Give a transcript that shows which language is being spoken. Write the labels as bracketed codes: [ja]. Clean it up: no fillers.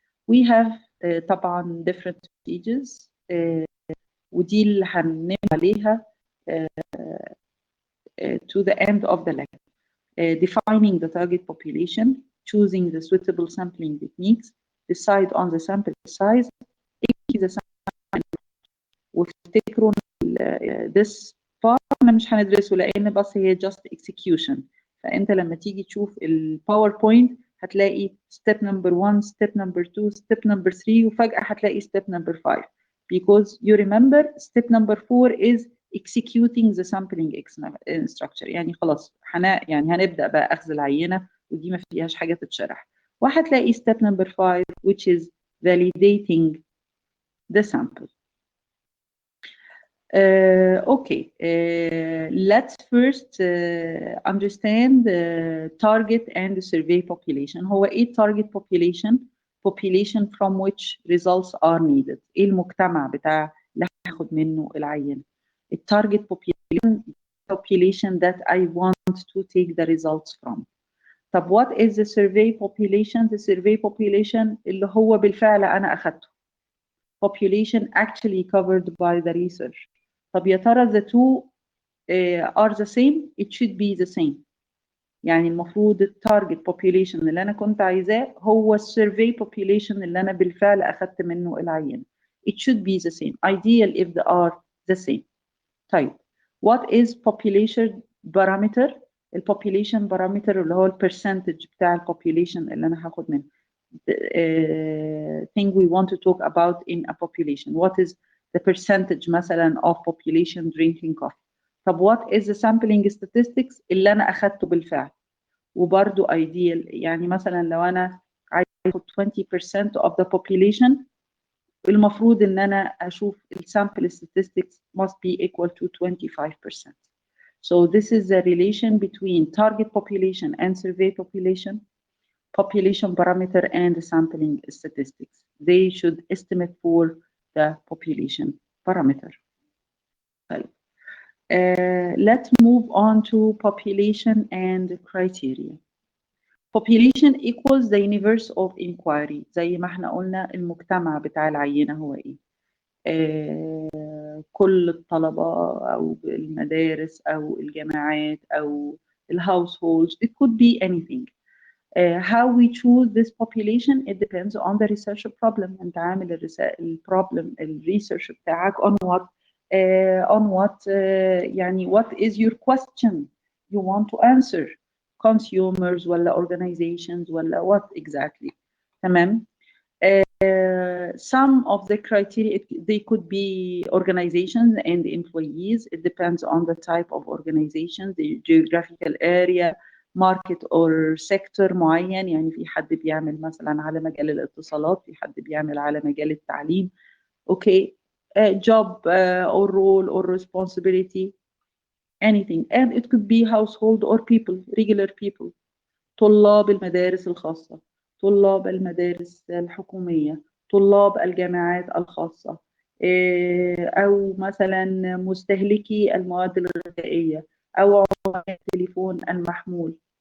[en] We have [ar] طبعا [en] different stages [ar] ودي اللي هننام عليها [en] to the end of the lecture. Defining the target population, choosing the suitable sampling techniques, decide on the sample size, the sample. [ar] وافتكروا [en] this part [ar] احنا مش هندرسه لان بس هي [en] just execution. [ar] فانت لما تيجي تشوف الباوربوينت هتلاقي [en] step number 1 step number 2 step number 3 [ar] وفجأة هتلاقي [en] step number 5 because you remember step number 4 is executing the sampling structure. [ar] يعني خلاص يعني هنبدأ بقى أخذ العينة ودي ما فيهاش حاجة تتشرح. وهتلاقي [en] step number 5 which is validating the sample. Okay, let's first understand the target and the survey population. [ar] هو ايه [en] target population؟ Population from which results are needed. [ar] ايه المجتمع بتاع اللي هاخد منه العينة. [en] target population that I want to take the results from. [ar] طب [en] what is the survey population؟ The survey population [ar] اللي هو بالفعل أنا أخدته. [en] Population actually covered by the research. [ar] طب يا ترى [en] the two are the same؟ It should be the same. [ar] يعني المفروض التارجت population اللي أنا كنت عايزاه هو السيرفي population اللي أنا بالفعل أخدت منه العينة. [en] It should be the same. Ideal if they are the same. [ar] طيب [en] what is population parameter؟ [ar] الpopulation parameter اللي هو البرسنتج بتاع الpopulation اللي أنا هاخد منه. [en] Thing we want to talk about in a population. What is the percentage مثلا of population drinking coffee. [ar] طب [en] what is the sampling statistics [ar] اللي أنا أخدته بالفعل. وبرضو ideal يعني مثلا لو أنا عايز أخد 20% [en] of the population [ar] المفروض إن أنا أشوف [en] sample statistics must be equal to 25%. So this is the relation between target population and survey population, population parameter and sampling statistics. They should estimate for the population parameter. Let's move on to population and criteria. Population equals the universe of inquiry. [ar] زي ما احنا قلنا المجتمع بتاع العينة هو ايه. كل الطلبة أو المدارس أو الجامعات أو households. [en] It could be anything. How we choose this population, it depends on the research problem. [ar] أنت عامل البروبلم الريسيرش بتاعك [en] on what on what يعني what is your question you want to answer, consumers ولا organizations ولا what exactly. [ar] تمام. [en] Some of the criteria, they could be organizations and employees. It depends on the type of organization, the geographical area, market or sector معين. [ar] يعني في حد بيعمل مثلا على مجال الاتصالات، في حد بيعمل على مجال التعليم. [en] Okay, job or role or responsibility, anything. And it could be household or people, regular people. [ar] طلاب المدارس الخاصة، طلاب المدارس الحكومية، طلاب الجامعات الخاصة، أو مثلا مستهلكي المواد الغذائية أو عملاء التليفون المحمول.